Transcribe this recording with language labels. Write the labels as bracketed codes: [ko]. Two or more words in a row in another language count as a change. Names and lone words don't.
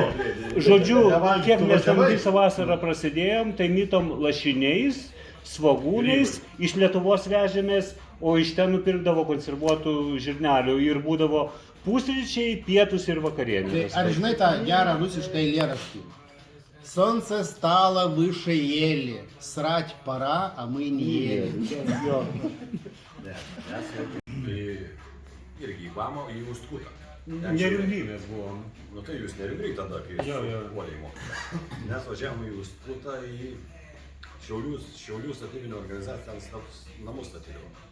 [lt] Žodžiu, kiek mes ten visą vasarą prasidėjom, tai mytom lašiniais, svogūniais, iš Lietuvos vežėmės, o iš ten nupirkdavo konservuotų žirnelių ir būdavo pusryčiai, pietus ir Tai vakarienė. ar žinai tą gerą rusišką eilėraštį? [ru] Солнце стало выше ели, срать пора, а мы не ели. [lt] Jo. Ne, mes irgi į Bamą, į Ustkutą. Nerimly mes buvom. Nu tai jūs nerimly tada, kai Jo. puoliai mokėte. Mes važiavom į Ustkutą, į Šiaulių statybinę organizaciją, ten namus statydavo.